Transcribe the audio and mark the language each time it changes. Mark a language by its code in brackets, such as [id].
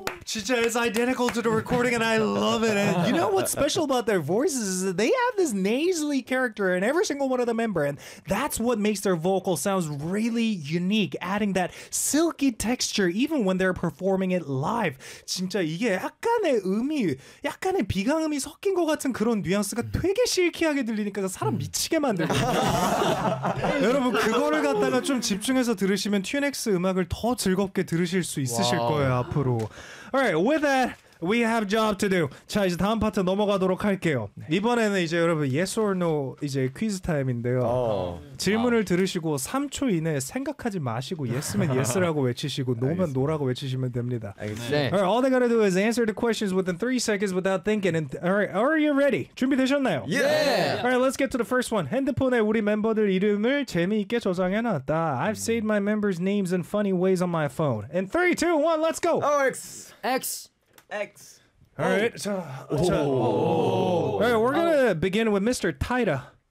[en] Chicha is identical to the recording, and I love it. And you know what's special about their voices is that they have this nasally character in every single one of the member, and that's what makes their vocal sounds really unique, adding that silky texture even when they're performing it live. [ko] 진짜 이게 약간의 음이 약간의 비강음이 섞인 것 같은 그런 뉘앙스가 되게 실키하게 들리니까 사람 미치게 만들고 여러분 그거를 갖다가 좀 집중해서 들으시면 튜넥스 음악을 더 즐겁게 들으실 수 있으실 거예요 앞으로. [en] Alright, with that, we have job to do. [ko] 자, 이제 다음 파트 넘어가도록 할게요. 네. 이번에는 이제 여러분 [en] yes or no [ko] 이제 퀴즈 타임인데요. 질문을 들으시고 3초 이내에 생각하지 마시고 yes면 yes라고 외치시고 no면 no라고 외치시면 됩니다. 알겠습니다. 네. [en] Alright, all they gotta do is answer the questions within 3 seconds without thinking. And, alright, are you ready? [ko] 준비되셨나요? [en] Yeah! Alright, let's get to the first one. [ko] 핸드폰에 우리 멤버들 이름을 재미있게 저장해놨다. [en] I've saved my members' names in funny ways on my phone. And 3, 2, 1, let's go! OX! X! X. All right. All right. We're gonna begin with Mr. Taira.